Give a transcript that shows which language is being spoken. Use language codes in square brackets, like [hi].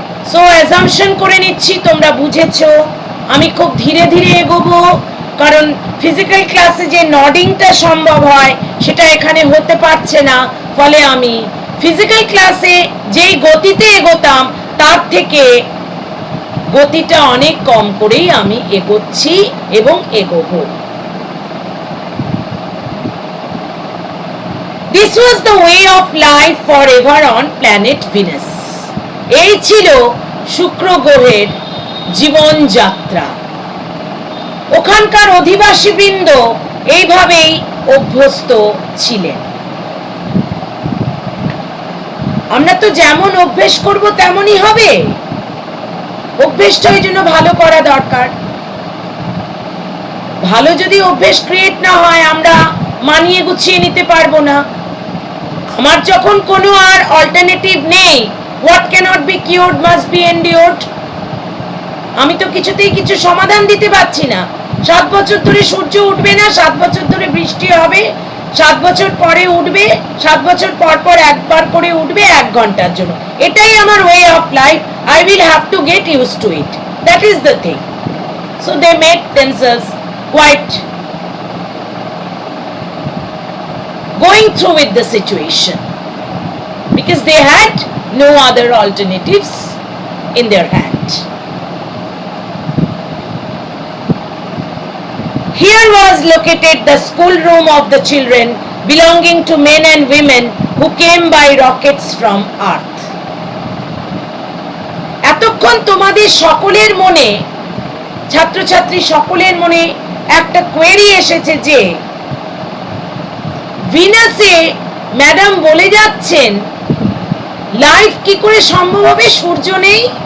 [bn] So assumption করে নিচ্ছি তোমরা বুঝেছো। আমি খুব ধীরে ধীরে এগোবো, কারণ ফিজিক্যাল ক্লাসে যে নডিংটা সম্ভব হয় সেটা এখানে হতে পারছে না। ফলে আমি ফিজিক্যাল ক্লাসে যেই গতিতে এগোতাম তার থেকে গতিটা অনেক কম করেই আমি এগোচ্ছি এবং এগোবো। [en] This was the way of life forever on planet Venus. [bn] এই ছিল শুক্র গ্রহের জীবনযাত্রা। ওখানকার অধিবাসীবৃন্দ এইভাবেই অভ্যস্ত ছিলেন। আমরা তো যেমন অভ্যেস করব তেমনই হবে। অভ্যেসটা ওই জন্য ভালো করা দরকার। ভালো যদি অভ্যেস ক্রিয়েট না হয় আমরা মানিয়ে গুছিয়ে নিতে পারবো না। আমার যখন কোনো আর অল্টারনেটিভ নেই, [en] What can't be cured must be endured. [bn] আমি তো কিছুতেই কিছু সমাধান দিতে পারছি না। 7 বছর ধরে সূর্য উঠবে না, 7 বছর ধরে বৃষ্টি হবে, 7 বছর পরে উঠবে, 7 বছর পর পর একবার করে উঠবে 1 ঘন্টার জন্য। এটাই আমার [en] Way of life. I will have to get used to it. That is the thing. So they make themselves quite going through with the situation because they had no other alternatives in their hand. Here was located the schoolroom of the children belonging to men and women who came by rockets from Earth. [bn] এতক্ষণ তোমাদের সকলের মনে, ছাত্রছাত্রী সকলের মনে একটা query এসেছে যে ভিনাসে ম্যাডাম বলে যাচ্ছেন লাইফ কি করে সম্ভব হবে, সূর্য নেই।